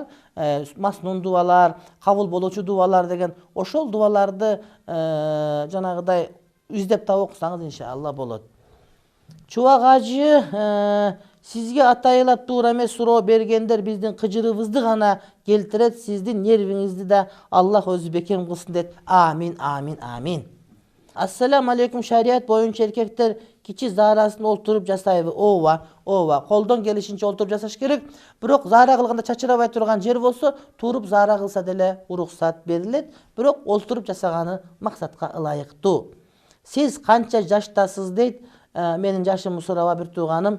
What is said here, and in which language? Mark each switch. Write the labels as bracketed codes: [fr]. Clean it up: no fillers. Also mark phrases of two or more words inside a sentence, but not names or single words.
[ky] Маснун дуалар, кабыл болуучу дуалар деген ошол дуаларды жанагыдай издеп таап окусаңыз иншалла болот. Чубак ажы, сизге атайылап туура эмес суроо бергендер биздин кыжырыбызды гана келтирет, сиздин нервиңизди да Аллах өзү бекем кылсын дейт. Амин, амин, амин. [ar] السلام عليكم. [ky] Шарият боюнча эркектер кичи заарасын олтуруп жасайбы? Ооба, колдон келишинче олтуруп жасаш керек. Бирок заара кылганда чачырабай турган жер болсо, туруп заара кылса деле уруксат берилет. Бирок олтуруп жасаганы максатка ылайыктуу. Сиз канча жаштасыз дейт. Менин жашымды сураба бир тууганым.